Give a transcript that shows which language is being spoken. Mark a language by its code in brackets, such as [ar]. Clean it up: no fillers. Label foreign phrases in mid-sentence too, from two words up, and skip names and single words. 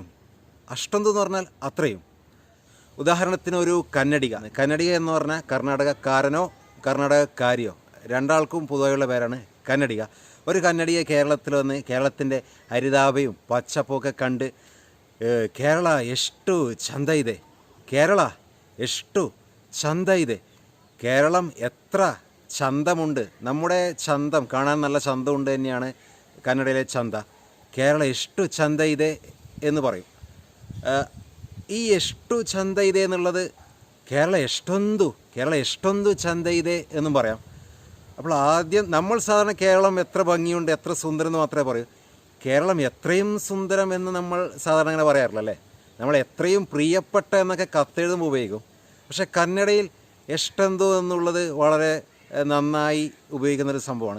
[ml] അഷ്ടൊന്തു എന്ന് പറഞ്ഞാൽ അത്രയും. ഉദാഹരണത്തിന് ഒരു കന്നഡിക എന്ന് പറഞ്ഞാൽ കർണാടകക്കാരനോ കർണാടകക്കാരിയോ രണ്ടാൾക്കും പൊതുവായുള്ള പേരാണ് കന്നഡിക. ഒരു കന്നഡിയെ കേരളത്തിൽ വന്ന് കേരളത്തിൻ്റെ ഹരിതാഭയും പച്ചപ്പൊക്കെ കണ്ട് കേരള [kn] ಎಷ್ಟು ಚಂದ ಇದೆ, [ml] കേരള [kn] ಎಷ್ಟು ಚಂದ ಇದೆ, [ml] കേരളം എത്ര ചന്തമുണ്ട്. നമ്മുടെ ചന്തം കാണാൻ നല്ല ചന്തമുണ്ട് തന്നെയാണ് കന്നഡയിലെ ചന്ത. കേരള [kn] ಎಷ್ಟು ಚಂದ ಇದೆ [ml] എന്ന് പറയും. ഈ [kn] ಎಷ್ಟು ಚಂದ ಇದೆ [ml] എന്നുള്ളത് കേരള [kn] ಎಷ್ಟೊಂದು ಚಂದ ಇದೆ [ml] എന്നും പറയാം. അപ്പോൾ ആദ്യം നമ്മൾ സാധാരണ കേരളം എത്ര ഭംഗിയുണ്ട്, എത്ര സുന്ദരം എന്ന് മാത്രമേ പറയൂ. കേരളം എത്രയും സുന്ദരം എന്ന് നമ്മൾ സാധാരണ അങ്ങനെ പറയാറില്ല അല്ലേ. നമ്മൾ എത്രയും പ്രിയപ്പെട്ട എന്നൊക്കെ കത്തെഴുതുമ്പോൾ ഉപയോഗിക്കും. പക്ഷേ കന്നഡയിൽ എഷ്ടെന്തു എന്നുള്ളത് വളരെ നന്നായി ഉപയോഗിക്കുന്നൊരു സംഭവമാണ്.